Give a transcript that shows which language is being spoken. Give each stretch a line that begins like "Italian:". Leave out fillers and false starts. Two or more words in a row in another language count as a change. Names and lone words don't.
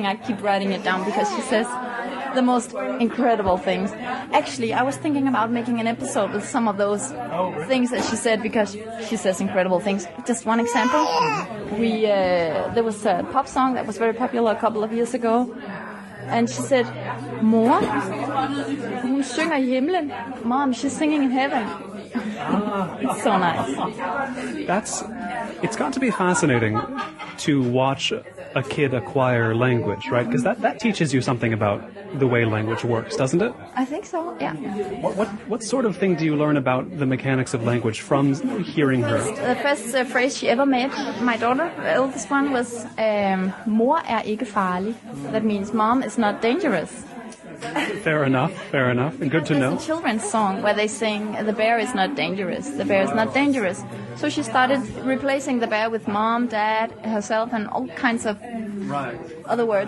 English: I keep writing it down because she says the most incredible things. Actually, I was thinking about making an episode with some of those things that she said because she says incredible things. Just one example. There was a pop song that was very popular a couple of years ago. And she said,
Danish: Mor, hun synger i himlen.
English: Mom, she's singing in heaven. It's so nice. It's got to be fascinating to watch a kid acquire language, right? Because that teaches you something about the way language works, doesn't it? I think so, yeah. What sort of thing do you learn about the mechanics of language from hearing her? The first phrase she ever made, my daughter, the eldest one, was
Danish: mor ikke farlig.
English: That means mom is not dangerous. Fair enough, and good to know. It's a children's song where they sing, the bear is not dangerous, the bear is not dangerous. So she started replacing the bear with mom, dad, herself, and all kinds of other words.